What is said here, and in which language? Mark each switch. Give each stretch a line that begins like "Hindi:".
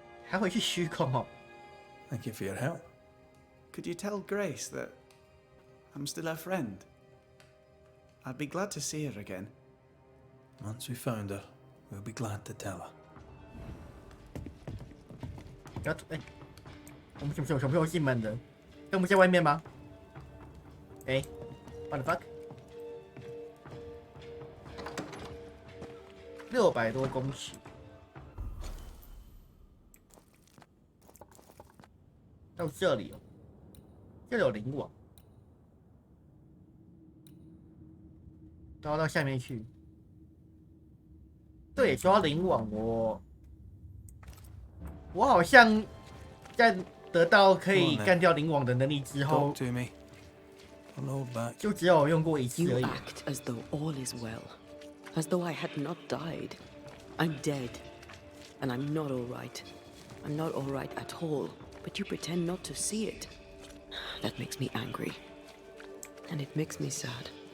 Chinese: 还回去虚空哦。
English: Thank you for your help. Could you tell Grace that I'm still her friend? I'd be glad to see her again. Once we found her, we'll be glad to tell her.
Chinese: 要哎，我们什么时候进门的？跟我们在外面吗？哎，
English: what the fuck？
Chinese: 600多公尺，到这里哦，这里有灵网。然后到下面去。对，说到灵网，我好像在得到可以干掉灵网的能力之后，
English: Talk to me. I'll hold back.
Chinese: 就只有用过一次
English: You
Chinese: 而已。
English: act as though all is well, as though I had not died. I'm dead, and I'm not all right. I'm not all right at all, but you pretend not to see it. That makes me angry, and it makes me sad.